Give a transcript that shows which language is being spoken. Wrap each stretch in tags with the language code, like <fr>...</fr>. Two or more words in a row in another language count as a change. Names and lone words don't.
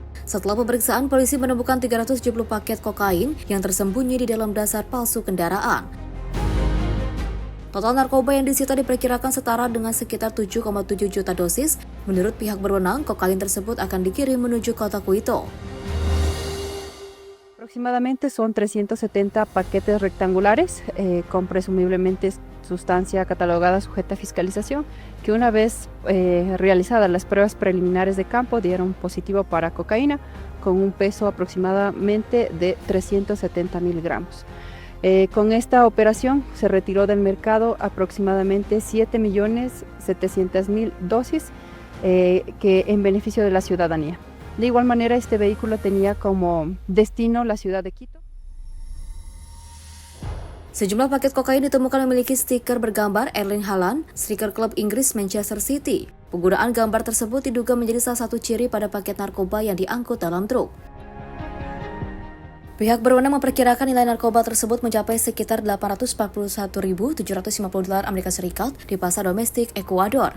<id>Setelah pemeriksaan, polisi menemukan 370 paket kokain yang tersembunyi di dalam dasar palsu kendaraan. Total narkoba yang disita diperkirakan setara dengan sekitar 7,7 juta dosis. Menurut pihak berwenang, kokain tersebut akan dikirim menuju kota Quito.</id> <es>Aproximadamente son 370 paquetes rectangulares con presumiblemente sustancia catalogada sujeta a fiscalización, que una vez realizadas las pruebas preliminares de campo dieron positivo para cocaína con un peso aproximadamente de 370 miligramos. Con esta operación se retiró del mercado aproximadamente 7.700.000 dosis que en beneficio de la ciudadanía. De igual manera, este vehículo tenía como destino la ciudad de Quito.</es> <id>Sejumlah paket kokain ditemukan memiliki stiker bergambar Erling Haaland, striker klub Inggris Manchester City. Penggunaan gambar tersebut diduga menjadi salah satu ciri pada paket narkoba yang diangkut dalam truk. Pihak berwenang memperkirakan nilai narkoba tersebut mencapai sekitar $841.750 Amerika Serikat di pasar domestik Ekuador.</id>